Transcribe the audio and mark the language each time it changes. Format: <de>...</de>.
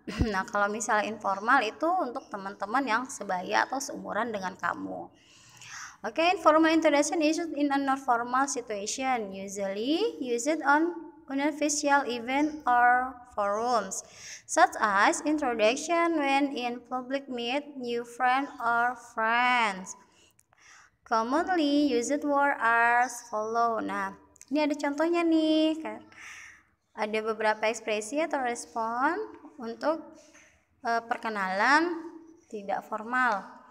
<id>Nah, kalau misalnya informal itu untuk teman-teman yang sebaya atau seumuran dengan kamu.</id> <en>Okay, informal introduction is used in a non-formal situation, usually used on unofficial event or forums, such as introduction when in public meet new friend or friends. Commonly used word as follow.</en> <id>Nah, ini ada contohnya nih, kan? Ada beberapa ekspresi atau respon untuk perkenalan tidak formal.</id>